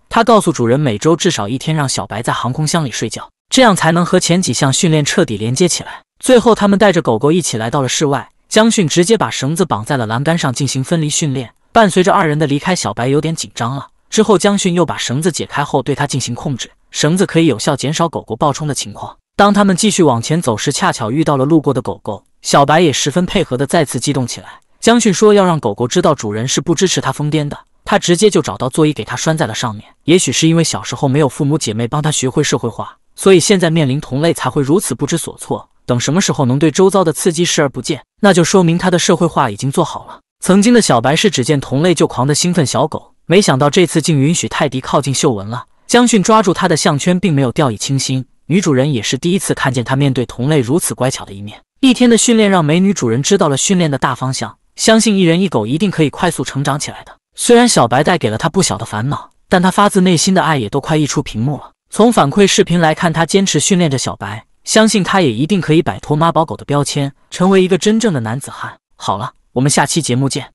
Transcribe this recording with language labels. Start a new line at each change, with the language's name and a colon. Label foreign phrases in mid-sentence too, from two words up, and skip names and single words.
Chinese: 他告訴主人每周至少1天讓小白在航空箱裡睡覺，這樣才能和前幾項訓練徹底連接起來。最後他們帶着狗狗一起來到了室外，江訓直接把繩子綁在了欄杆上進行分離訓練。伴隨着二人的離開，小白有點緊張了。之後江訓又把繩子解開後對它進行控制，繩子可以有效減少狗狗暴衝的情況。當他們繼續往前走時，恰巧遇到了路過的狗狗，小白也十分配合的再次激動起来。江訓說要讓狗狗知道主人是不支持它瘋癲的，他直接就找到座椅給它拴在了上面。也許是因為小時候沒有父母姐妹幫他學會社會化，所以現在面臨同類才會如此不知所措。等什麼時候能對周遭的刺激視而不見，那就說明他的社會化已經做好了。曾經的小白是只見同類就狂的興奮小狗，沒想到這次竟允許泰迪靠近嗅聞了。江訓抓住他的項圈並沒有掉以輕心，女主人也是第一次看見他面對同類如此乖巧的一面。一天的訓練讓美女主人知道了訓練的大方向，相信一人一狗一定可以快速成長起來的。雖然小白带給了他不小的煩惱，但他發自內心的愛也都快溢出屏幕了。從反饋視頻來看，他堅持訓練着小白，相信他也一定可以擺脫媽寶狗的標籤，成為一個真正的男子漢。好了，我們下期節目見。